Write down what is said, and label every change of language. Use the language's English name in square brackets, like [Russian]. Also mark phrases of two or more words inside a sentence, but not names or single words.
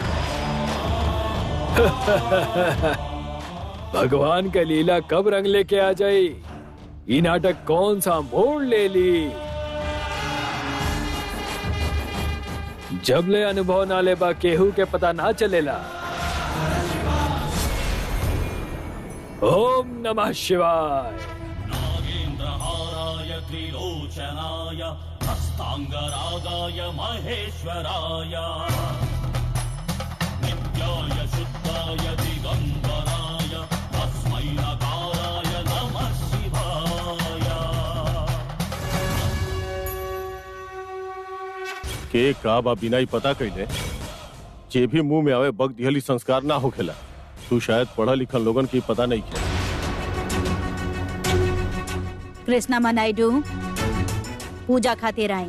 [Bhojpuri] भगवान का लीला कब रंग लेके आ जाई, ये नाटक कौन सा मोड़ ले ली। जब ले अनुभव ना ले बा केहू के पता ना चलेला। [Sanskrit] ओम नमः शिवाय। नागेंद्रहाराय त्रिलोचनाय हस्तांगरागाय महेश्वराय नित्याय शुद्धाय दिगंबराय तस्मै नकाराय नमः शिवाय। [Bhojpuri] के का बा बिना ही पता कैले जे भी मुंह में आवे बग दिहली संस्कार ना होखेला। तू शायद पढ़ा लिखल लोगन की पता नहीं है। कृष्णा नायडू पूजा खातिर आई।